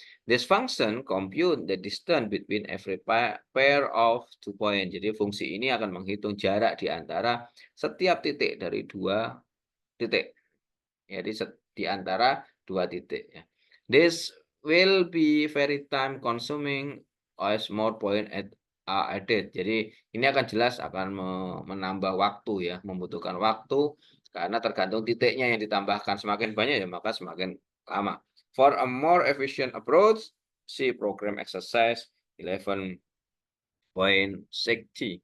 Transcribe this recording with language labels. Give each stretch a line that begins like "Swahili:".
English: This function compute the distance between every pair of two point.
Indonesian: Jadi fungsi ini akan menghitung jarak di antara setiap titik dari dua titik. Jadi di antara dua titik ya.
English: This will be very time consuming as more point are added.
Indonesian: Jadi ini akan jelas akan menambah waktu ya, membutuhkan waktu karena tergantung titiknya yang ditambahkan. Semakin banyak ya maka semakin lama.
English: For a more efficient approach, see program exercise 11.6T.